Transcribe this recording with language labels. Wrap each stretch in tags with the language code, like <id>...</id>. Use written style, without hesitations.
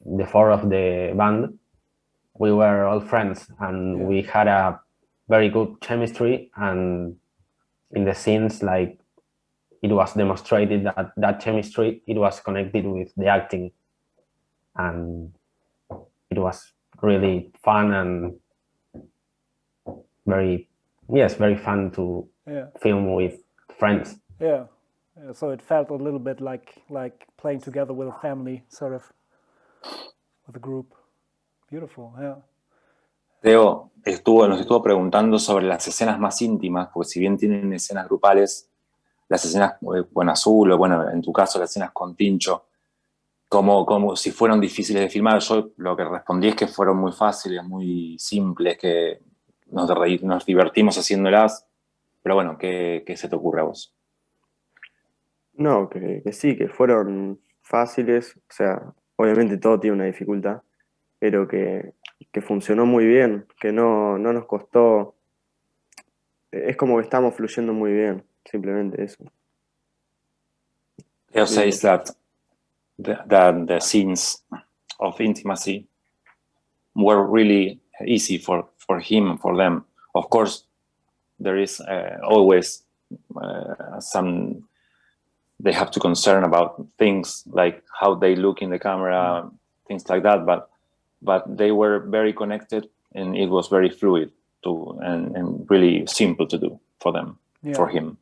<en>four of the band, we were all friends and we had a very good chemistry, and in the scenes, like, it was demonstrated that chemistry, it was connected with the acting, and it was really fun and very fun to film with friends. Yeah, so it felt a little bit like playing together with a family, sort of, with a group. Beautiful, yeah.</en> <es>Teo nos estuvo preguntando sobre las escenas más íntimas, porque si bien tienen escenas grupales, las escenas con Azul, o bueno, en tu caso las escenas con Tincho, como si fueron difíciles de filmar. Yo lo que respondí es que fueron muy fáciles, muy simples, que nos divertimos haciéndolas, pero bueno, ¿qué se te ocurre a vos? No, que sí, que fueron fáciles, o sea, obviamente todo tiene una dificultad, pero que funcionó muy bien, que no nos costó, es como que estamos fluyendo muy bien, simplemente eso.</es> <en>Teo says that the scenes of intimacy were really easy for him and for them. Of course, there is always some, they have to concern about things like how they look in the camera, things like that, but they were very connected and it was very fluid and really simple to do for them, for him.</en>